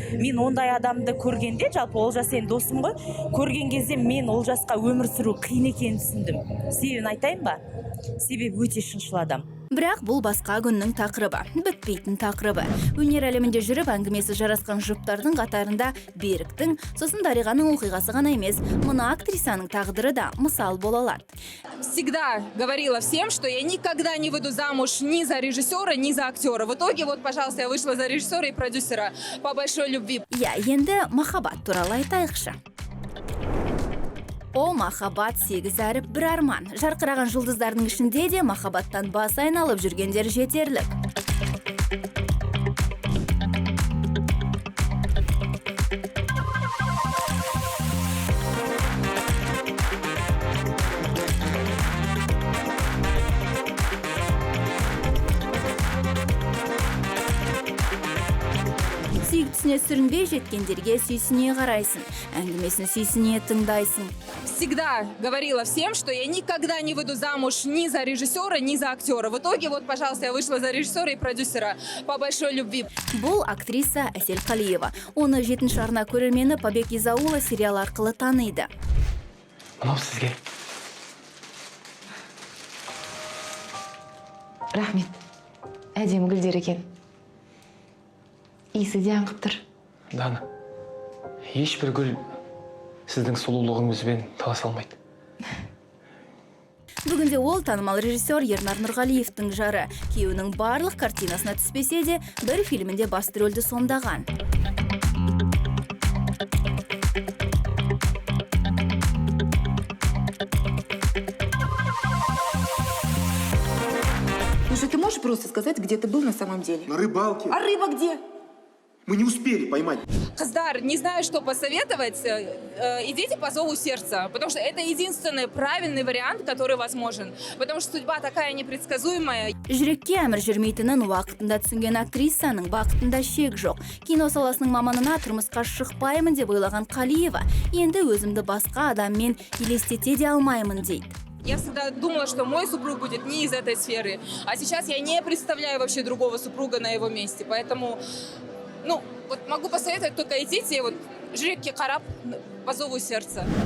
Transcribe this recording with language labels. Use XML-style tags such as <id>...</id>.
<kk>Мен ондай адамды көргенде, жалпы Олжас сен досым ғой, көрген кезде мен Олжасқа өмір сүру қиын екенін түсіндім. Себебін айтайын ба? Себебі өте шыншыл адам. Бірақ бұл басқа күннің тақырыбы, бітпейтін тақырыбы. Өнер әлемінде жүріп әңгімесі жарасқан жұптардың қатарында Беріктің, сосын Дариғаның оқиғасы ғана емес, мына актрисаның тағдыры да мысал бола алады.</kk> <ru>Всегда говорила всем, что я никогда не выйду замуж ни за режиссера, ни за актера. В итоге, вот, пожалуйста, я вышла за режиссера и продюсера по большой любви.</ru> <kk>Я енді махаббат туралы айтайықшы. О, махаббат сегіз әріп бір арман. Жарқыраған жұлдыздардың ішінде де махаббаттан бас айналып жүргендер жетерлік. Сүйіктісіне сүрінбей жеткендерге сүйсіне қарайсың, әңгімесін сүйсіне тыңдайсың.</kk> <ru>Всегда говорила всем, что я никогда не выйду замуж ни за режиссера, ни за актера. В итоге, вот, пожалуйста, я вышла за режиссера и продюсера по большой любви.</ru> <kk>Бұл актриса Әсел Қалиева. Оны 7-ші арна көрермені Побег из аула сериал арқылы таниды. Мынау сізге. Рахмет. Әдемі гүлдер екен. Иісі де аңқып тұр. Дана, ешбір гүл сіздің сұлулығыңызбен таласа алмайды. Бүгінде ол танымал режиссер Ернар Нұрғалиевтің жары. Күйеуінің барлық картинасына түспесе де, бір фильмінде басты рөлді сомдаған.</kk> <ru>Слушай, ты можешь просто сказать, где ты был на самом деле? На рыбалке. А рыба где? Мы не успели поймать.</ru> <kk>Қыздар,</kk> <ru>не знаю, что посоветовать. Идите по зову сердца, потому что это единственный правильный вариант, который возможен. Потому что судьба такая непредсказуемая.</ru> <kk>Жүрекке әмір жүрмейтінін уақытында түсінген актрисаның бақытында шек жоқ. Кино саласының маманына тұрмысқа шықпаймын деп ойлаған Қалиева, енді өзімді басқа адаммен елестете де алмаймын дейді.</kk> <ru>Я всегда думала, что мой супруг будет не из этой сферы. А сейчас я не представляю вообще другого супруга на его месте. Поэтому, ну, вот могу посоветовать, только идите, вот,</ru> <kk>жүрекке қарап,</kk> <ru>по зову сердца.</ru>